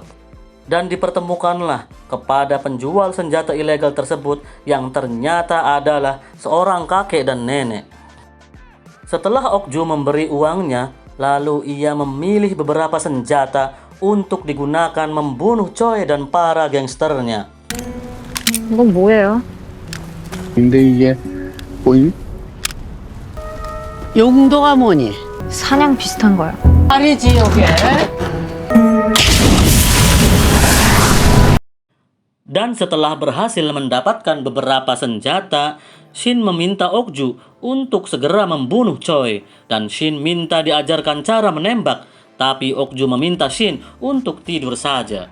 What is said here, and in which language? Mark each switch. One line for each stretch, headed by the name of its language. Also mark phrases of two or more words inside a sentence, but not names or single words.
Indonesian: Dan dipertemukanlah kepada penjual senjata ilegal tersebut yang ternyata adalah seorang kakek dan nenek. Setelah Okju memberi uangnya, lalu ia memilih beberapa senjata untuk digunakan membunuh Choi dan para gangsternya.
Korean: 이건 뭐예요? 근데 이게 뭐지? 용도가 뭐니? 사냥 비슷한 거요. 파리 지역에
Indonesian: Dan setelah berhasil mendapatkan beberapa senjata, Shin meminta Okju untuk segera membunuh Choi. Dan Shin minta diajarkan cara menembak, tapi Okju meminta Shin untuk tidur saja.